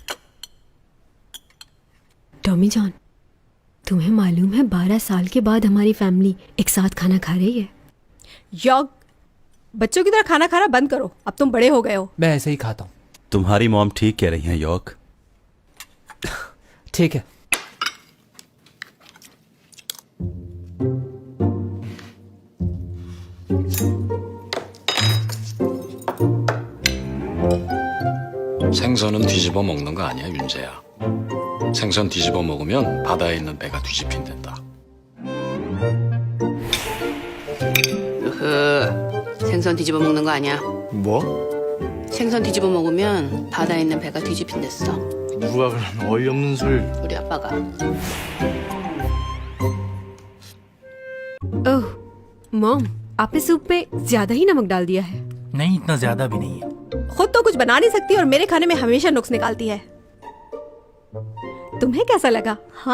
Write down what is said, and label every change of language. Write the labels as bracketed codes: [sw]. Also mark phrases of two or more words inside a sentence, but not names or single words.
[hi] टॉमी जॉन, तुम्हें मालूम है 12 साल के बाद हमारी फैमिली एक साथ खाना खा रही है। यॉग, बच्चों की तरह खाना खाना बंद करो, अब तुम बड़े हो गए हो। मैं ऐसे ही खाता हूँ। तुम्हारी मॉम ठीक कह रही हैं यॉक। ठीक है। [ko] 생선은 뒤집어 먹는 거 아니야, 윤재야. 생선 뒤집어 먹으면 바다에 있는 배가 뒤집힌댄다. 생선 뒤집어 먹는 거 아니야. 뭐? 생선 뒤집어 먹으면 바다에 있는 배가 뒤집힌댔어. 누가 그런 어이없는 소리를. 우리 아빠가. [hi] ओह मॉम, आपने सूप में ज्यादा ही नमक डाल दिया है। नहीं, इतना ज्यादा भी नहीं है। खुद तो कुछ बना नहीं सकती और मेरे खाने में हमेशा नुक्स निकालती है। तुम्हें कैसा लगा? हाँ,